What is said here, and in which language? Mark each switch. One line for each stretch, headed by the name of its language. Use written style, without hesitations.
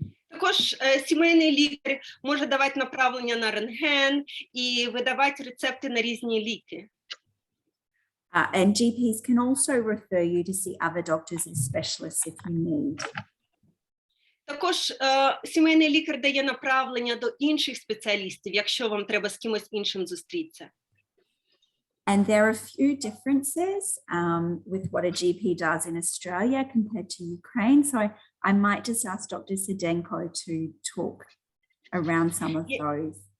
Ukrainian: Також сімейний лікар може давати направлення на рентген і видавати рецепти на різні ліки.
English: And GPs can also refer you to see other doctors and specialists if you need.
Ukrainian: Також сімейний лікар дає направлення до інших спеціалістів, якщо вам треба з кимось іншим зустрітися.
English: And there are a few differences with what a GP does in Australia compared to Ukraine. So I might just ask Dr. Sedenko to talk around some of those.